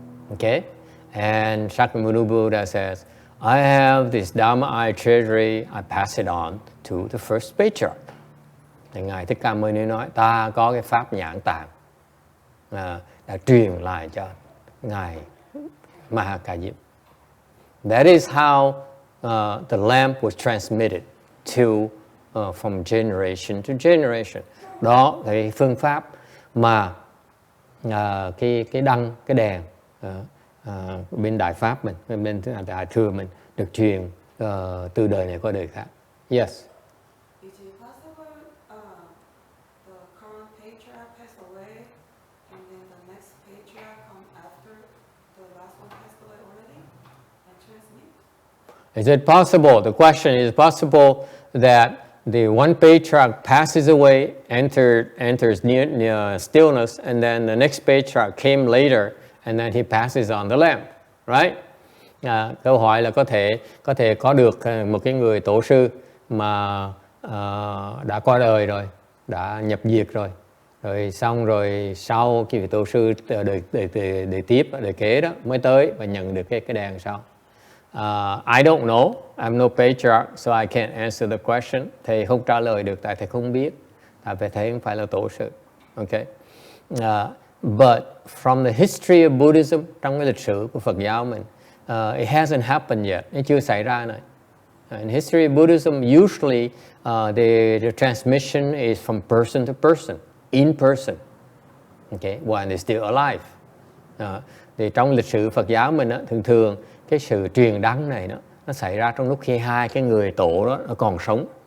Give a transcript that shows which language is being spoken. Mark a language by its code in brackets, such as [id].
[en] Okay, and Shakyamuni Buddha says, I have this Dharma I treasury, I pass it on to the first patriarch. [vi] Thì Ngài Thích Ca Mâu Ni nói, ta có cái pháp nhãn tạng đã truyền lại cho Ngài Mahakashyapa. [en] That is how the lamp was transmitted from generation to generation. [vi] Đó là cái phương pháp mà cái đăng, cái đèn bên Đại Pháp mình, bên Đại Thừa mình được truyền từ đời này qua đời khác. [en] Yes. Is it possible the current patriarch passed away and then the next patriarch come after the last one passed away already and transmit? Is it possible? The question is possible that the one patriarch passes away, enters near stillness, and then the next patriarch came later, and then he passes on the lamp, right? [vi] Câu hỏi là có thể có được một cái người tổ sư mà đã qua đời rồi, đã nhập diệt rồi xong rồi sau cái vị tổ sư đời tiếp, đời kế đó mới tới và nhận được cái đèn sau. [en] I don't know, I'm no patriarch, so I can't answer the question. [vi] Thầy không trả lời được tại thầy không biết, tại vì thầy không phải là tổ sư. Okay. [en] But from the history of Buddhism, [vi] trong cái lịch sử của Phật giáo mình, [en] it hasn't happened yet. [vi] Nó chưa xảy ra này. [en] In history of Buddhism, usually the transmission is from person to person, in person. Okay, while they're still alive. [vi] Thì trong lịch sử Phật giáo mình thường cái sự truyền đăng này nó xảy ra trong lúc khi hai cái người tổ đó nó còn sống.